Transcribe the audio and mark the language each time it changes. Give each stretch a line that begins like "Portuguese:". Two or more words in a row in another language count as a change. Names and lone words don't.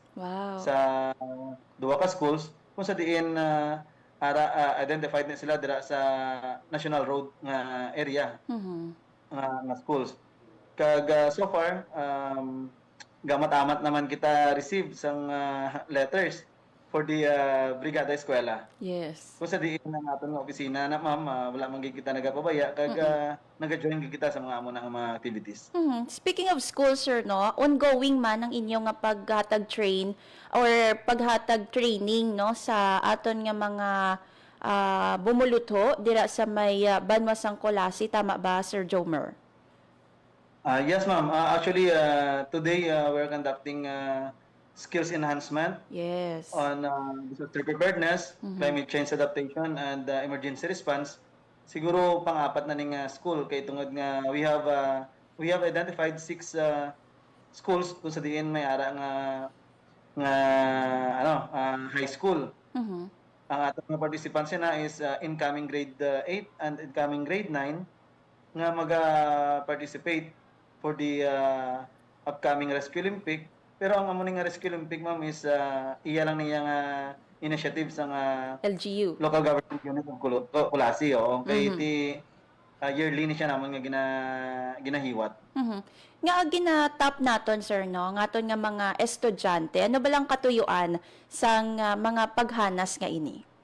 English: Wow.
Hiligaynon: Sa duwa ka schools kung sa diin identified na sila dira sa
English: national road
Hiligaynon: nga area nga schools. Kag so far gamat-amat naman kita receive sang
English: letters for the
Hiligaynon: Brigada Eskwela.
English: Yes.
Hiligaynon: Kung sa diin na aton nga opisina na, ma'am, wala man gid kita nagapabaya kag naga-join gid kita sa mga amo na mga activities.
English: Speaking of school,
Hiligaynon: sir, no, ongoing man ang inyong nga paghatag train or paghatag training no sa aton nga mga bumulutho dira sa may banwa sang Kulasi, tama ba, Sir Jomer?
English: Yes, ma'am. Actually, today we're conducting skills enhancement on disaster preparedness, climate change adaptation, and emergency response.
Hiligaynon: Siguro pang-apat na ning school kay tungod nga
English: we have identified 6 schools
Hiligaynon: kung sa diin may ara nga high school. Ang atong mga participants na is
English: incoming grade 8 and incoming grade 9
Hiligaynon: nga maga-participate
English: for the upcoming Rescue Olympic.
Hiligaynon: Pero ang amo nga Rescue Olympic, ma'am, is iya lang niya nga initiative sa LGU,
English: local government unit of Kulasi.
Hiligaynon: Kay yearly ni siya naman nga ginahiwat. Nga ginatap naton, sir, no, ngaton nga mga estudyante, ano ba lang katuyuan sang mga paghanas nga ini?